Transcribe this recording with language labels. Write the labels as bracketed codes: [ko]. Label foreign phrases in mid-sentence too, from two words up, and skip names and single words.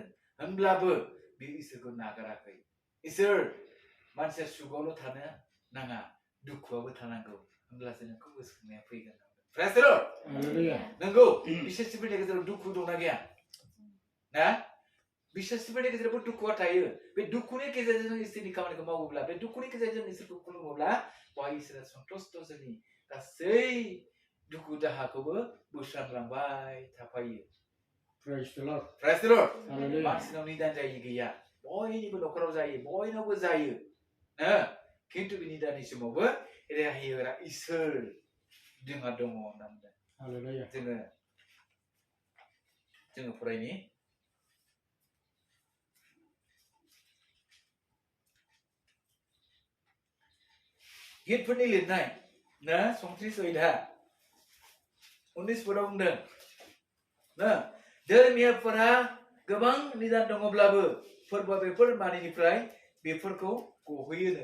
[brx] होनब्लाबो बियो इसोरखौ नागाराखै इसोर मानसिया सुखआवल' थानो नाङा दुखुआवबो थानांगौ होनब्लासो नोंखौ गोसोखांनाया फैगोन [en] Praise the Lord [brx] नंगौ बिश्वासिफोरनि गेजेराव दुखु दंना गैया ना बिश्वासिफोरनि गेजेरावबो दुखुआ थायो बे दुखुनि गेजेरजों इसोरनि खामानिखौ मावोब्ला बे दुखुनि गेजेरजों इसोरखौ खुलुमोब्ला बेवहाय इसोरा सन्तुष्ट जोंनि गासै दुखु दाहाखौबो बोस्रांलांबाय थाफायो [en] Praise the Lord. Praise the Lord Hallelujah. [brx] मानसिनाव निदान जायि गैया बयनिबो न'खराव जायो बयनावबो जायो खिन्थु बे निदाननि समावबो रेहाय होग्रा इसोर जोंहा दङ होनना बुंदों [en] Hallelujah. [brx] जोङो फरायनि गितफोरनि लिरनाय ना 29 आयदा 19 पदआव बुंदों ना धोरोमियाफोरा गोबां निदान दङब्लाबो फोरबोआ बेफोर मानिनिफ्राय बिसोरखौ गहोयोनो